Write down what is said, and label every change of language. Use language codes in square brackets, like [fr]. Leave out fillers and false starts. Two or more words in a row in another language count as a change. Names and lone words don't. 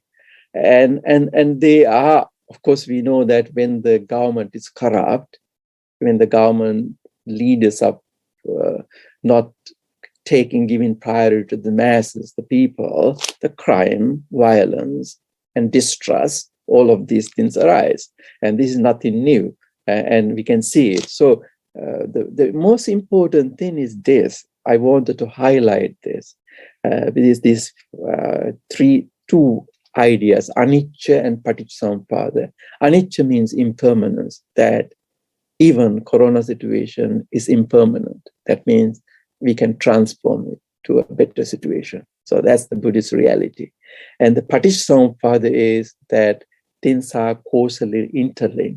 [en] And they are, of course, we know that when the government is corrupt, when the government leaders are not giving priority to the masses, the people, the crime, violence, and distrust, all of these things arise. And this is nothing new, and we can see it. So the most important thing is this. I wanted to highlight this. These two ideas, anicca and paticcasamuppada. Anicca means impermanence, that even corona situation is impermanent. That means we can transform it to a better situation. So that's the Buddhist reality. And the paticcasamuppada is that things are causally interlinked.